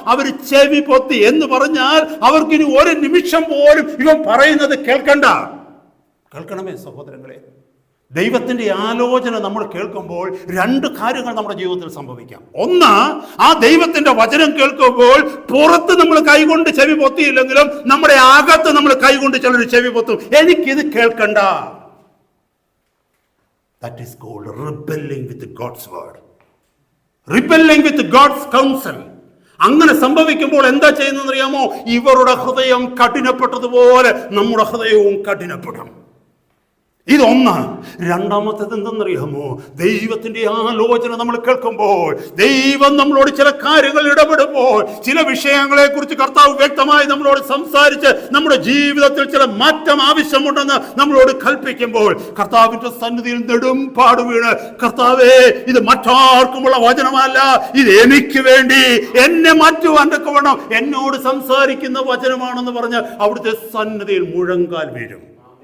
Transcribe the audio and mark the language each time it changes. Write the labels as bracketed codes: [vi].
[ml] അവർ ചെവി പൊത്തി എന്ന് പറഞ്ഞാൽ അവർക്കിനി ഒരു നിമിഷം പോലും ഇവൻ പറയുന്നത് കേൾക്കണമേ സഹോദരങ്ങളെ. ദൈവത്തിൻ്റെ ആലോചന നമ്മൾ കേൾക്കുമ്പോൾ 2 കാര്യങ്ങൾ നമ്മുടെ ജീവിതത്തിൽ സംഭവിക്കാം. ഒന്ന്, ആ ദൈവത്തിൻ്റെ വചനം കേൾക്കുമ്പോൾ പുറത്ത് നമ്മൾ കൈകൊണ്ട് ചെവി പൊത്തിയില്ലെങ്കിലും നമ്മുടെ അകത്ത് നമ്മൾ കൈകൊണ്ട് ചിലർ ചെവി പൊത്തും. എനിക്കിത് കേൾക്കണ്ട. [en] That is called rebelling with God's word. Rebelling with God's counsel. [ml] അങ്ങനെ സംഭവിക്കുമ്പോൾ എന്താ ചെയ്യുന്നതെന്നറിയാമോ? ഇവരുടെ ഹൃദയം കഠിനപ്പെട്ടതുപോലെ നമ്മുടെ ഹൃദയവും കഠിനപ്പെടും. ഇതൊന്ന്. രണ്ടാമത്തേത് എന്തെന്നറിയാമോ? ദൈവത്തിന്റെ ആലോചന നമ്മൾ കേൾക്കുമ്പോൾ, ദൈവം നമ്മളോട് ചില കാര്യങ്ങൾ ഇടപെടുമ്പോൾ, ചില വിഷയങ്ങളെ കുറിച്ച് കർത്താവ് വ്യക്തമായി നമ്മളോട് സംസാരിച്ച് നമ്മുടെ ജീവിതത്തിൽ ചില മാറ്റം ആവശ്യമുണ്ടെന്ന് നമ്മളോട് കൽപ്പിക്കുമ്പോൾ, കർത്താവിന്റെ സന്നിധിയിൽ നെടുംപാട് വീണ്, കർത്താവേ, ഇത് മറ്റാർക്കുമുള്ള വചനമല്ല, ഇത് എനിക്ക് വേണ്ടി എന്നെ മാറ്റുവാൻ തക്കവണ്ണം എന്നോട് സംസാരിക്കുന്ന വചനമാണെന്ന് പറഞ്ഞ് അവിടുത്തെ സന്നിധിയിൽ മുഴങ്കാൽ വീഴും.